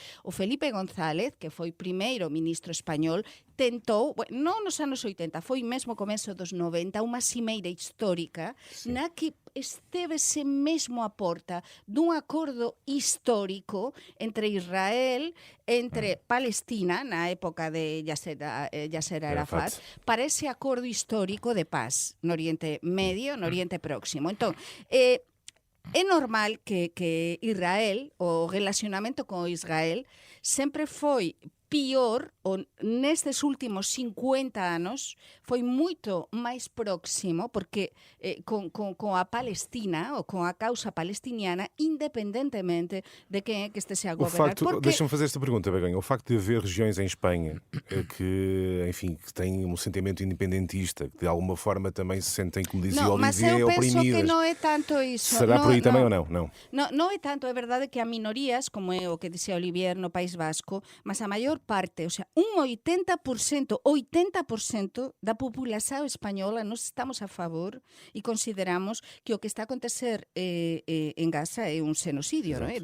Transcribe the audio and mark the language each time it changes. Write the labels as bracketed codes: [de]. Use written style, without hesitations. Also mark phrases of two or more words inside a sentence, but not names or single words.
[gl] o Felipe González, que foi primeiro ministro español, tentou, non nos anos 80, foi mesmo comezo dos 90, unha cimeira histórica na que estevese mesmo a porta dun acordo histórico entre Israel, entre Palestina, na época de Yasser Arafat, para ese acordo histórico de paz no Oriente Medio, no Oriente Próximo. Entón, é normal que Israel, [pt] o relacionamento con Israel, sempre foi pior, ou nestes últimos 50 anos, foi muito mais próximo, porque com a Palestina, ou com a causa palestiniana, independentemente de quem é que esteja a governar. Deixa-me fazer esta pergunta, Begonha. O facto de haver regiões em Espanha que, enfim, que têm um sentimento independentista, que de alguma forma também se sentem, como dizia Olivier, mas eu penso oprimidas. que não é tanto isso. Será por aí também ou não? Não. [gl] Non é tanto, é verdade que há minorías, como é o que dixía Olivier no País Vasco, mas a maior parte, o sea, un 80% da população española nós estamos a favor e consideramos que o que está a acontecer en Gaza é un xenocidio, non é?